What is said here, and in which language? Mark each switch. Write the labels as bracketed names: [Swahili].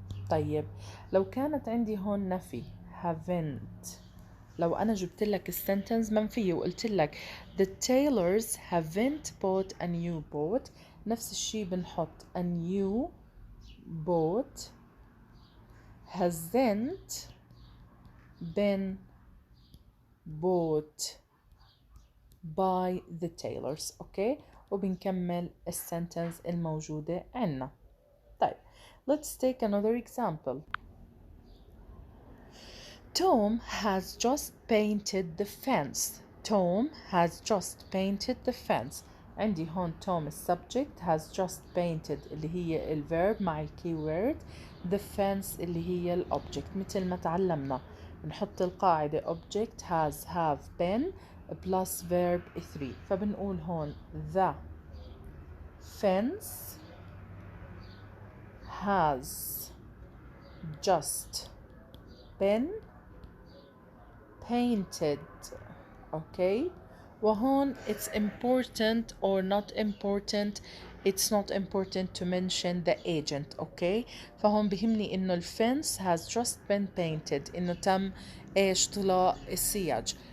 [Arabic] طيب لو كانت عندي هون نفي haven't، لو أنا جبت لك السنتنس منفية وقلت لك [English] the tailors haven't bought a new boat، [Arabic] نفس الشي بنحط [English] a new boat hasn't been bought by the tailors. [Arabic] اوكي، وبنكمل السنتنس الموجودة عنا. طيب [English] let's take another example. Tom has just painted the fence. Tom has just painted the fence. [Arabic] عندي هون [English] Tom subject, has just painted [Arabic] اللي هي الverb مع keyword, [English] the fence [Arabic] اللي هي الobject. مثل ما تعلمنا بنحط القاعدة [English] object has, have, been plus verb 3. [Arabic] فبنقول هون [English] the fence has just been painted. okay. [Arabic] وهون [English] it's important or not important. it's not important to mention the agent. okay. [Arabic] فهون بهمني انه الفence [English] has just been painted، [Arabic] انه تم ايش؟ طلاء السياج.